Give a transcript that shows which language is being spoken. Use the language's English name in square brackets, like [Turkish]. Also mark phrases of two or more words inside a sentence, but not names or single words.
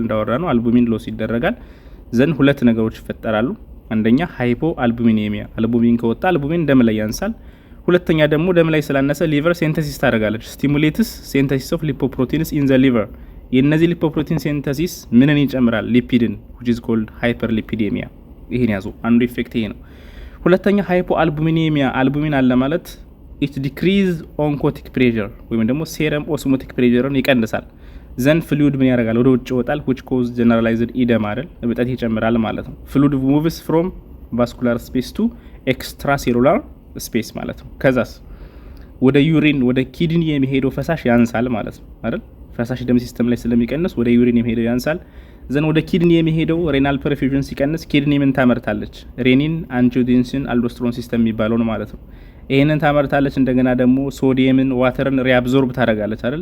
[Amharic] እንዳወራነው [English] albumin loss [Amharic] ይደረጋል። ዘንድ ሁለት ነገሮች ይፈጠራሉ። አንደኛ [English] hypo albuminemia፣ [Amharic] አልቡሚን ከወጣ አልቡሚን ደም ላይ ያንሳል። ሁለተኛ ደግሞ ደም ላይ ስላነሰ [English] liver synthesis [Amharic] ታደርጋለች። [English] stimulates synthesis of lipoproteins in the liver። [Amharic] የነዚህ [English] lipoprotein synthesis [Amharic] ምንን ይጨምራል? ሊፒድን [English] which is called hyperlipidemia። [Amharic] ይሄን ያዙ። አንዱ ኢፌክት ይሄ ነው። ሁለተኛ [English] hypo albuminemia፣ [Amharic] አልቡሚን አለ ማለት [English] it decrease oncotic pressure [Amharic] ወይም ደግሞ [English] serum osmotic pressure [Amharic] ይቀንሳል። ዘን ፍሉድ ምን ያደርጋል? ወደ ውጭ ይወጣል [English] which cause generalized edema [Amharic] አይደል? እብጠት ይጨምራል ማለት ነው። [English] fluid moves from vascular space to extracellular space [Amharic] ማለት ነው። ከዛስ ወደ ዩሪን ወደ ኪድኒ የሚሄደው ፈሳሽ ያንሳል ማለት ነው አይደል? ፈሳሽ ደም ሲስተም ላይ ስለሚቀንስ ወደ ዩሪን የሚሄደው ያንሳል። ዘን ወደ ኪድኒ የሚሄደው [English] renal perfusion [Amharic] ሲቀንስ ኪድኒ ምን ታመርታለች? [English] renin, angiotensin, aldosterone system [Amharic] የሚባለው ነው ማለት ነው። ይሄንን ታመርታለች። እንደገና ደግሞ [English] sodium water reabsorb [Amharic] ታደርጋለች አይደል?